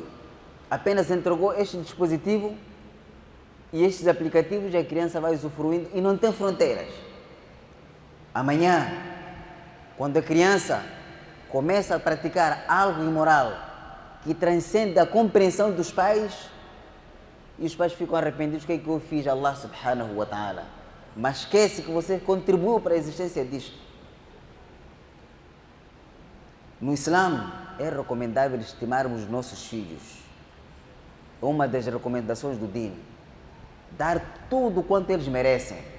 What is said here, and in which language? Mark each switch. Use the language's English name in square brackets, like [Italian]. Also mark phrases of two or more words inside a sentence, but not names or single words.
[Portuguese] Apenas entregou este dispositivo e estes aplicativos, a criança vai usufruindo e não tem fronteiras. Amanhã, quando a criança começa a praticar algo imoral que transcende a compreensão dos pais, e os pais ficam arrependidos, o que é que eu fiz a [Arabic] الله سبحانه وتعالى? [Portuguese] Mas esquece que você contribuiu para a existência disto. No Islã, é recomendável estimarmos os nossos filhos. É uma das recomendações do Din. Dar tudo quanto eles merecem.